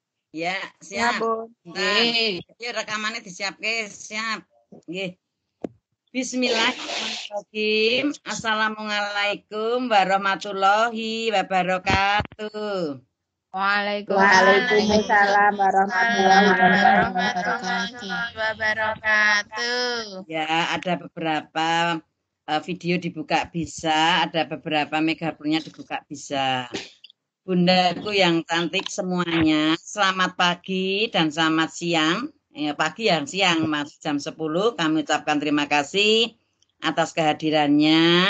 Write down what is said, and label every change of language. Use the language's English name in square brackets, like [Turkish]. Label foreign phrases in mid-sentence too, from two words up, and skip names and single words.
[Indonesian] Ya, Ya, siap. Bun. Bentar. [Javanese] Iki rekamannya disiapke, siap. Nggih. [Arabic] بسم الله الرحمن الرحيم. السلام عليكم ورحمة الله وبركاته. وعليكم السلام ورحمة الله وبركاته. Wabarakatuh. [Indonesian] Ya, ada beberapa video dibuka bisa, ada beberapa megafonnya dibuka bisa. Bundaku yang cantik semuanya, selamat pagi dan selamat siang. Pagi yang siang, Mas, jam 10. Kami ucapkan terima kasih atas kehadirannya.